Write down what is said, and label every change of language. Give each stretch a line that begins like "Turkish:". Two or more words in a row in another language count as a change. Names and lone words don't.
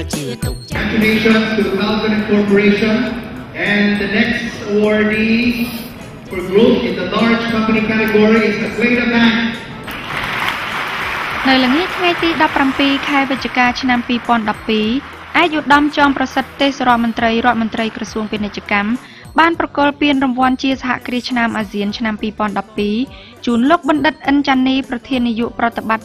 English: Congratulations to Falcon Corporation and the next awardee for growth in the large company category is the Clayton Bank.
Khmer: នៅល្ងាចថ្ងៃទី 17 ខែវិច្ឆិកា ឆ្នាំ 2012 ឯកឧត្តមចោមប្រសិទ្ធទេសរដ្ឋមន្ត្រីក្រសួងពាណិជ្ជកម្មបានប្រគល់ពានរង្វាន់ជាសហគ្រាសឆ្នាំអាស៊ានឆ្នាំ 2012 ជូនលោកបណ្ឌិតអិនចាន់នីប្រធាននាយកប្រតិបត្តិ